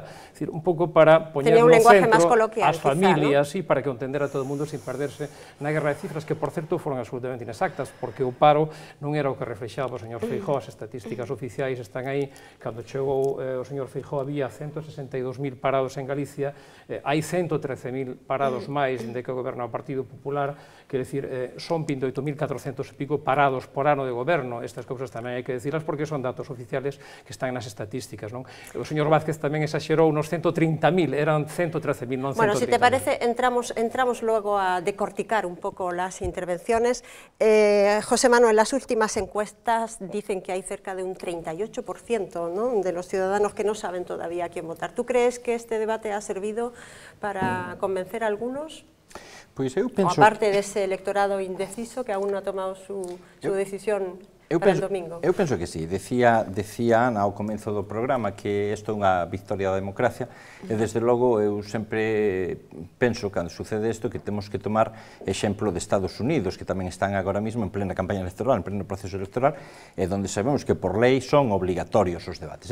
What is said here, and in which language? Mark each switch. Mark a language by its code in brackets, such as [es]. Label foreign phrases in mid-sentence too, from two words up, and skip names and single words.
[gl] Decir, un pouco para poñer no centro as familias, e para que o entendera todo o mundo sin perderse na guerra de cifras, que, por certo, foron absolutamente inexactas, porque o paro non era o que reflexaba o señor Feijóo, as estatísticas oficiais están aí, cando chegou o señor Feijóo había 162.000 parados en Galicia, hai 113.000 parados máis de que goberna o Partido Popular, quer decir, son 28.400 e pico parados por ano de goberno. Estas cousas tamén hai que decirlas porque son datos oficiales que están nas estatísticas, non? O señor Vázquez tamén exagerou nos 130.000, eran 113.000, non 130.000. [es] Bueno, si te parece, entramos luego a decorticar un poco las intervenciones. José Manuel, las últimas encuestas dicen que hay cerca de un 38%, ¿no?, de los ciudadanos que no saben todavía a quién votar. ¿Tú crees que este debate ha servido para convencer a algunos? [gl] Pois eu penso... O aparte dese electorado indeciso que aún non [es] ha tomado su decisión para el domingo. [gl] Eu penso que sí. Decía Ana ao comenzo do programa que isto é unha victoria da democracia, e desde logo eu sempre penso, cando sucede isto, que temos que tomar exemplo de Estados Unidos, que tamén están agora mesmo en plena campaña electoral, en pleno proceso electoral, e donde sabemos que por lei son obligatorios os debates.